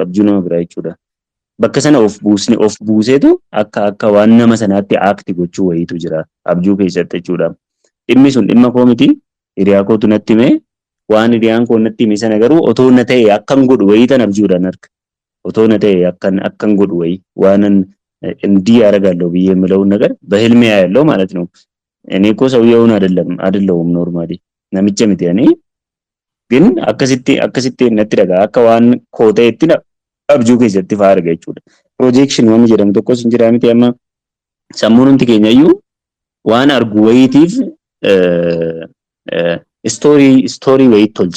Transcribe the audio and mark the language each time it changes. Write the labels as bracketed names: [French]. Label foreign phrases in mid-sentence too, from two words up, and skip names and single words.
[Oromo] Abjuu nama biraa jechuudha. Bakka sana of buuseetu akka waan nama sanaatti aakti gochuu wayiitu jira. Abjuu keessatti jechuudha. Dhimmi sun dhimma koo miti. Hiriyaa kootu natti hime. Waan hiriyaan koo natti hime sana garuu otoo na ta'e akkan godhu wayii tan abjuudhaan arga. Otoo na ta'e akkan godhu wayii waanan [Amharic] እንዲህ ያደርጋለሁ ብዬ የምለውን ነገር በህልሜ ያለው ማለት ነው። እኔ እኮ ሰውየውን አይደለሁም ኖርማሊ [Oromo] namicha miti ani ግን akkasitti natti dhaga akka waan kooteetti abjuu keessatti fa'aa arga jechuudha. Projection waan jedhamu tokkos hin jira miti amma sammuun hundi keenya iyyuu waan argu wayiitiif istoorii wayii tolcha.